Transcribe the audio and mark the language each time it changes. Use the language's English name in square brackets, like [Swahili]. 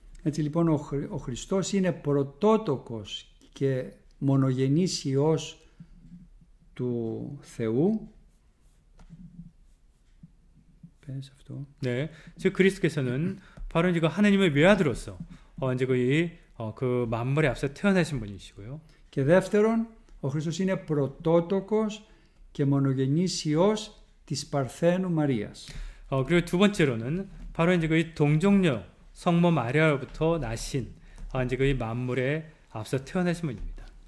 [Greek] Έτσι λοιπόν ο Χριστός είναι πρωτότοκος και μονογενής Υιός του Θεού. Πες αυτό. [Korean] 네, 즉 그리스도께서는 바로 이제 하나님의 외아들로서 이제 그 만물에 앞서 태어나신 분이시고요. [Greek] Και δεύτερον, ο Χριστός είναι πρωτότοκος και μονογενής Υιός της Παρθένου Μαρίας. [Korean] 그리고 두 번째로는 바로 이제 그 동정녀 성모 마리아로부터 나신 이제 그 만물에 앞서 태어나신 분입니다.